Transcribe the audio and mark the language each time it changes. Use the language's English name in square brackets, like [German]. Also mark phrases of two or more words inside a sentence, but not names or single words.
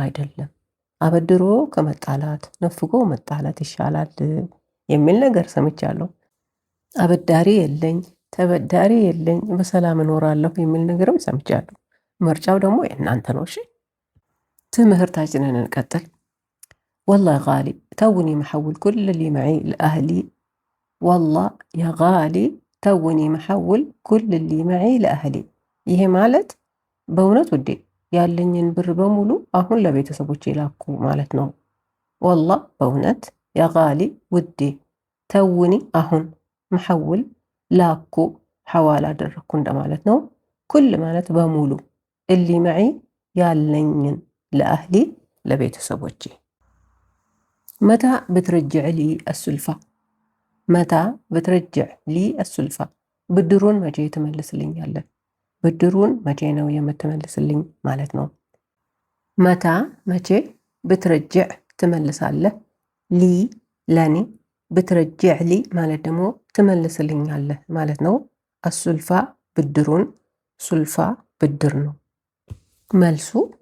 [Amharic] አይደለም። አበድሮ ከመጣላት ነፍጎ መጣላት ይሻላል የሚል ነገር ሰምቻለሁ። አበዳሪ የለኝ ተበዳሪ የለኝ በሰላም እኖራለሁ የሚል ነገርም ሰምቻለሁ። ምርጫው ደግሞ የእናንተ ነው። እሺ ትምህርታችንን እንቀጥል። [Arabic] والله يا غالي توني محول كل اللي معي لأهلي والله يا غالي توني محول كل اللي معي لأهلي [Amharic] ይሄ ማለት በእውነት ውዴ ያለኝን ብር በሙሉ አሁን ለቤተሰቦቼ ላኩ ማለት ነው። والله በእውነት [Arabic] يا غالي [Amharic] ውዴ ተውኒ አሁን محول ላኩ ሐዋላ አደረኩ እንደማለት ነው። ኩል ማለት በሙሉ [Arabic] اللي معي [Amharic] ያለኝን ለአህሊ ለቤተሰቦቼ። [Arabic] متى بترجع لي السلفة متى بترجع لي السلفة [Amharic] ብድሩን መቼ ትመልስልኛለህ? ብድሩን መቼ ነው የምትመልስልኝ ማለት ነው። መታ መቼ፣ ብትረጅዕ ትመልሳለህ፣ ሊ ለኔ፣ [Arabic] بترجع لي [Amharic] ማለት ደግሞ ትመልስልኛለህ ማለት ነው። አሱልፋ ብድሩን፣ ሱልፋ ብድር ነው። መልሱ